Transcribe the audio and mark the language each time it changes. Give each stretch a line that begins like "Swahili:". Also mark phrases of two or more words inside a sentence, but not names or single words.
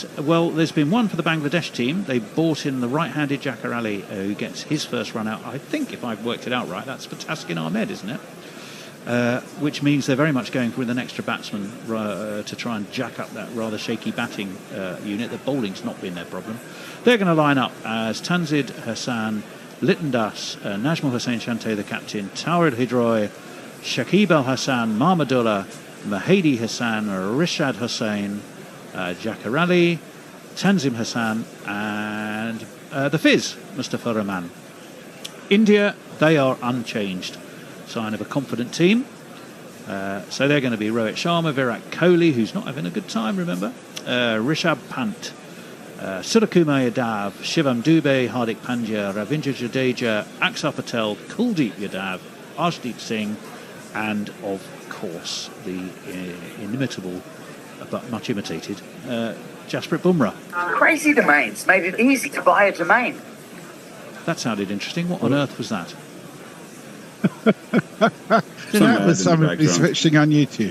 English: Well, there's been one for the Bangladesh team. They brought in the right-handed Jafar Ali, who gets his first run out. I think, if I've worked it out right, that's for Taskin Ahmed, isn't it? Which means they're very much going with an extra batsman to try and jack up that rather shaky batting unit. The bowling's not been their problem. They're going to line up as Tanzid Hassan, Liton Das, Najmul Hossain Shanto, the captain, Tawrid Hidroy, Shakib Al Hassan, Mahmudullah, Mahedi Hassan, Rishad Hussain, Jafar Ali, Tanzim Hassan, and the Fizz, Mustafa Rahman. India, they are unchanged. Sign of a confident team. So they're going to be Rohit Sharma, Virat Kohli, who's not having a good time, remember, Rishabh Pant, Surakumar Yadav, Shivam Dubey, Hardik Pandya, Ravindra Jadeja, Axar Patel, Kuldeep Yadav, Arshdeep Singh, and of course the inimitable but much imitated Jasprit Bumrah. Crazy domains made it easy to buy a domain. That sounded interesting. What on earth was that? That was somebody switching on YouTube.